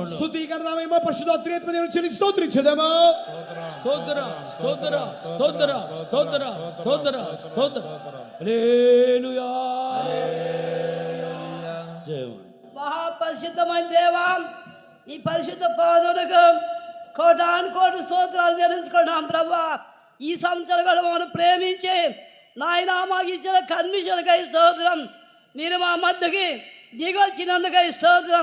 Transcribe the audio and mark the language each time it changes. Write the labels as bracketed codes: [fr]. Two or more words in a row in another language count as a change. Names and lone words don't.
[te] స్తుతి ఘనత మహిమ పరిశుద్ధాత్మ దేవుని చెల్లి స్తోత్రించుదము. [ta] ஸ்தோத்திர ஸ்தோத்திர ஸ்தோத்திர ஸ்தோத்திர ஸ்தோத்திர ஸ்தோத்திர. ஹல்லேலூயா. ஜெயம். [te] మహాపరిశుద్ధమైన దేవా, ఈ పరిశుద్ధ పాదములకు కోటాను కోటి స్తోత్రాలు చెల్లించుకున్నాం ప్రభువా. ఈ సంవత్సరం కూడా మమ్మల్ని ప్రేమించి నాయన మాకు ఇచ్చిన కన్వెన్షన్కై స్తోత్రం. మీరు మా మధ్యకి దిగొచ్చినందుకై స్తోత్రం.